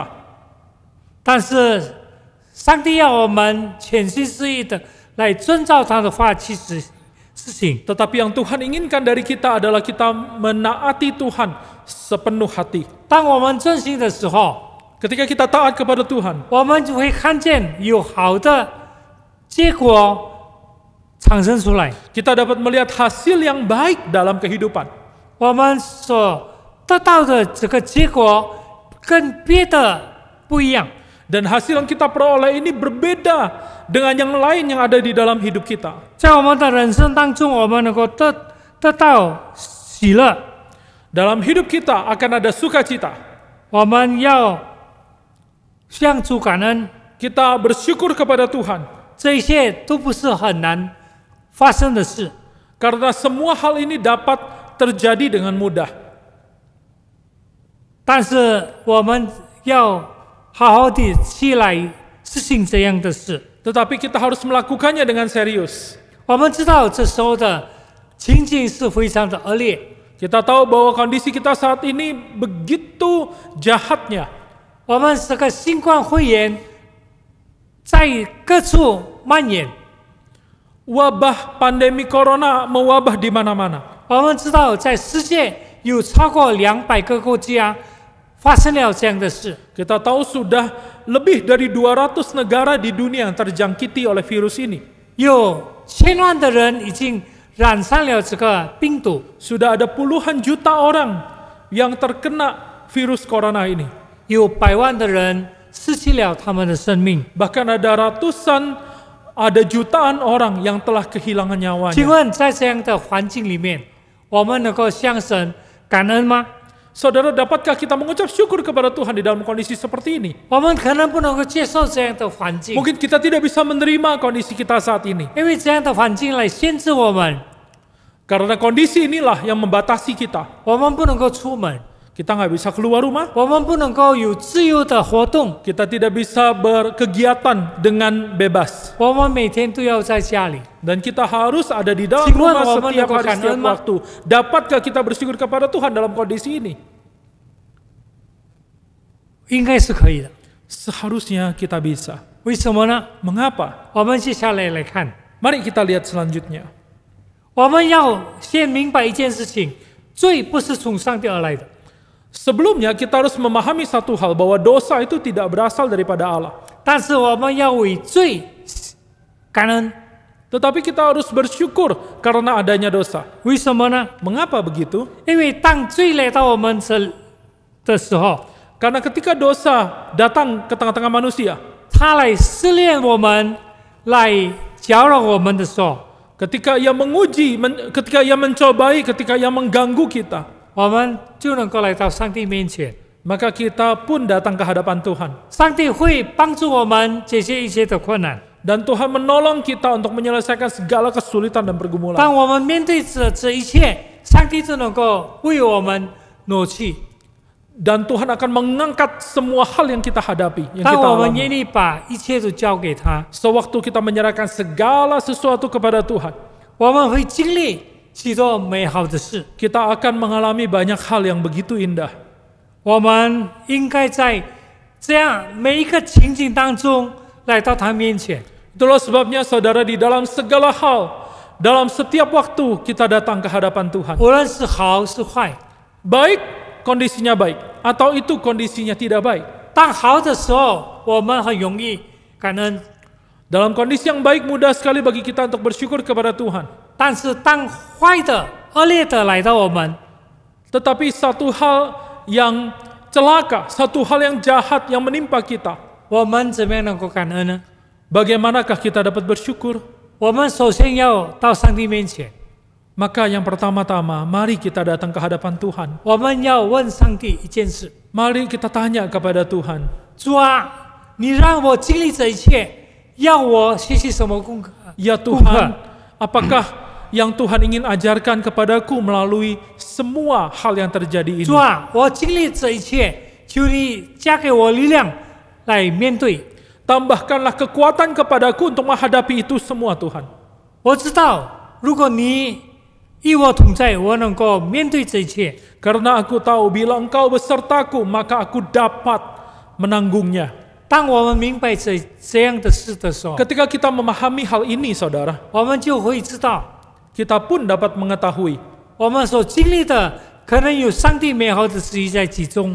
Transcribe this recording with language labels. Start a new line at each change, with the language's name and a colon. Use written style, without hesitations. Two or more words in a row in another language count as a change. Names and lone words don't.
Chinese: 但是上帝要我们全心全意的来遵照他的话去事情。
Indonesian: Tetapi yang Tuhan inginkan dari kita adalah kita menaati Tuhan sepenuh hati.
Chinese: 当我们遵行的时候，
Indonesian: Ketika kita taat kepada Tuhan,
Chinese: 我们就会看见有好的结果产生出来。
Indonesian: kita dapat melihat hasil yang baik dalam kehidupan.
Chinese: 我们所得到的这个结果跟别的不一样。
Indonesian: Dan hasil yang kita peroleh ini berbeda dengan yang lain yang ada di dalam hidup kita.
Chinese: 在我们的人生当中，我们能够得到喜乐。
Indonesian: Dalam hidup kita akan ada sukacita.
Chinese: 我们要向主感恩，
Indonesian: Kita bersyukur kepada Tuhan.
Chinese: 这一切都不是很难发生的事。
Indonesian: Karena semua hal ini dapat terjadi dengan mudah.
Chinese: 但是我们要好好的去来实行这样的事。
Indonesian: Tetapi kita harus melakukannya dengan serius.
Chinese: 我们知道这时候的情景是非常的恶劣，
Indonesian: Kita tahu bahwa kondisi kita saat ini begitu jahatnya.
Chinese: 我们这个新冠肺炎在各处蔓延。
Indonesian: Wabah pandemi corona mewabah di mana-mana.
Chinese: 我们知道在世界有超过200个国家发生了这样的事。
Indonesian: Kita tahu sudah lebih dari 200 negara di dunia yang terjangkiti oleh virus ini.
Chinese: 有千万的人已经染上了这个病毒，
Indonesian: Sudah ada puluhan juta orang yang terkena virus corona ini.
Chinese: 有100万的人失去了他们的生命。
Indonesian: Bahkan ada jutaan orang yang telah kehilangan
Chinese: 请
Indonesian: nyawanya.
Chinese: 问在这样的环境里面，我们能够向神感恩吗？
Indonesian: Saudara, dapatkah kita mengucap syukur kepada Tuhan di dalam kondisi seperti ini?
Chinese: 我们可能不能够接受这样的环境，
Indonesian: Mungkin kita tidak bisa menerima kondisi kita saat ini.
Chinese: 因为这样的环境来限制我们，
Indonesian: Karena kondisi inilah yang membatasi kita.
Chinese: 我们不能够出门，
Indonesian: Kita nggak bisa keluar rumah.
Chinese: 我们不能够有自由的活动，
Indonesian: Kita tidak bisa berkegiatan dengan bebas.
Chinese: 我们每天都要在家里。
Indonesian: Dan kita harus ada di dalam Sehingga rumah momen setiap hari, lakukan setiap ilmu. waktu. Dapatkah kita bersyukur kepada Tuhan dalam kondisi ini?
Chinese: 应该是可以的。
Indonesian: Seharusnya kita bisa.
Chinese: 为什么呢？
Indonesian: Mengapa?
Chinese: 我们接下来来看，
Indonesian: Mari kita lihat selanjutnya.
Chinese: 我们要先明白一件事情：罪不是从上帝而来的。
Indonesian: Sebelumnya kita harus memahami satu hal, bahwa dosa itu tidak berasal daripada Allah.
Chinese: 但是我们要为罪感恩，
Indonesian: Tetapi kita harus bersyukur karena adanya dosa.
Chinese: 为什么呢？
Indonesian: Mengapa begitu?
Chinese: 因为当罪来到我们这的时候，
Indonesian: Karena ketika dosa datang ke tengah-tengah manusia,
Chinese: 他来试炼我们，来搅扰我们的时候，
Indonesian: ketika ia menguji, ketika ia mencobai, ketika ia mengganggu kita,
Chinese: 我们就能够来到上帝面前。
Indonesian: maka kita pun datang ke hadapan Tuhan.
Chinese: 上帝会帮助我们解决一切的困难。
Indonesian: Dan Tuhan menolong kita untuk menyelesaikan segala kesulitan dan pergumulan.
Chinese: 当我们面对这一切，上帝就能够为我们挪去。
Indonesian: Dan Tuhan akan mengangkat semua hal yang kita hadapi, yang
Chinese: 当
Indonesian: kita
Chinese: 我们愿
Indonesian: alami.
Chinese: 意把一切都交给他，
Indonesian: Sewaktu kita menyerahkan segala sesuatu kepada Tuhan,
Chinese: 我们会经历许多美好的事。
Indonesian: kita akan mengalami banyak hal yang begitu indah.
Chinese: 我们应该在这样每一个情景当中来到他面前。
Indonesian: Itulah sebabnya saudara, di dalam segala hal, dalam setiap waktu kita datang ke hadapan Tuhan.
Chinese: 无论是好是坏，
Indonesian: Baik kondisinya baik, atau itu kondisinya tidak baik.
Chinese: 当好的时候，我们很容易感恩；
Indonesian: Dalam kondisi yang baik, mudah sekali bagi kita untuk bersyukur kepada Tuhan.
Chinese: 但是当坏的、恶劣的来到我们，
Indonesian: Tetapi satu hal yang celaka, satu hal yang jahat yang menimpa kita,
Chinese: 我们怎么样能够感恩呢？
Indonesian: bagaimanakah kita dapat bersyukur?
Chinese: 我们首先要到上帝面前，
Indonesian: Maka yang pertama-tama, mari kita datang ke hadapan Tuhan.
Chinese: 我们要问上帝一件事：
Indonesian: Mari kita tanya kepada Tuhan,
Chinese: 主啊，你让我经历这一切，要我学习什么功课？
Indonesian: ya Tuhan, apakah yang Tuhan ingin ajarkan kepadaku melalui semua hal yang terjadi ini?
Chinese: 主啊，我经历这一切， 求你加给我力量来面对。
Indonesian: Tambahkanlah kekuatan kepadaku untuk menghadapi itu semua Tuhan.
Chinese: 我知道，如果你与我同在，我能够面对这一切。
Indonesian: Karena aku tahu bila Engkau besertaku, maka aku dapat menanggungnya.
Chinese: 当我们明白这样的事的时候，
Indonesian: Ketika kita memahami hal ini, saudara,
Chinese: 我们就会知道，
Indonesian: kita pun dapat mengetahui
Chinese: 我们所经历的可能有上帝美好的旨意在其中。